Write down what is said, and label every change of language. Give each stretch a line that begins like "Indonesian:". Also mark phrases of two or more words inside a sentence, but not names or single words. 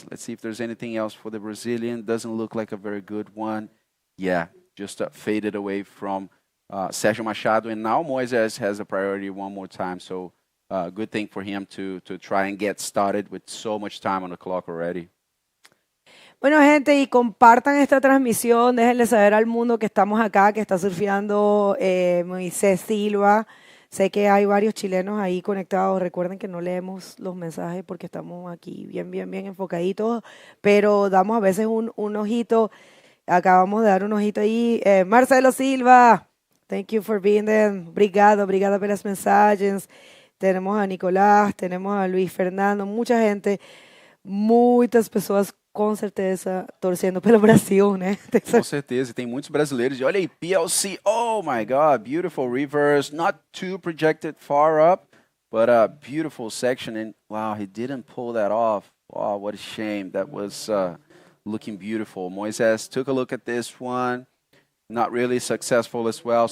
English: Let's see if there's anything else for the Brazilian. Doesn't look like a very good one. Yeah, just faded away from Sergio Machado. And now Moises has a priority one more time. So good thing for him to try and get started with so much time on the clock already.
Spanish: Bueno, gente, y compartan esta transmisión. Déjenle saber al mundo que estamos acá, que está surfeando Moisés Silva. Sé que hay varios chilenos ahí conectados. Recuerden que no leemos los mensajes porque estamos aquí bien enfocaditos, pero damos a veces un ojito. Acabamos de dar un ojito ahí. Marcelo Silva,
English: thank you for being there.
Portuguese: Obrigado pelas mensagens.
Spanish: Tenemos a Nicolás, tenemos a Luis Fernando,
Portuguese: muita gente, muitas pessoas com certeza torcendo pelo Brasil, né? Com certeza, e tem muitos brasileiros. E olha aí,
English: PLC, oh my God, beautiful reverse, not too projected far up, but a beautiful section. And wow, he didn't pull that off. Wow, what a shame. That was looking beautiful. Moises took a look at this one, not really successful as well.